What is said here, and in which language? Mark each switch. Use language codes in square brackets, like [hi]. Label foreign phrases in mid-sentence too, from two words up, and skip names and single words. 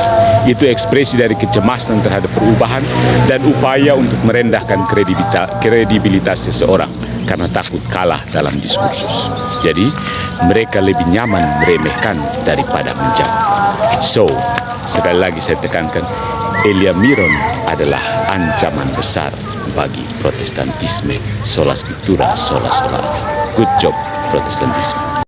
[id] Itu ekspresi dari kecemasan terhadap perubahan dan upaya untuk merendahkan kredibilitas seseorang karena takut kalah dalam diskursus. Jadi, mereka lebih nyaman meremehkan daripada menjawab. So, sekali lagi saya tekankan, Elia Miron adalah ancaman besar bagi Protestantisme. [la] Sola Scriptura, sola sola. [en] Good job, Protestantisme.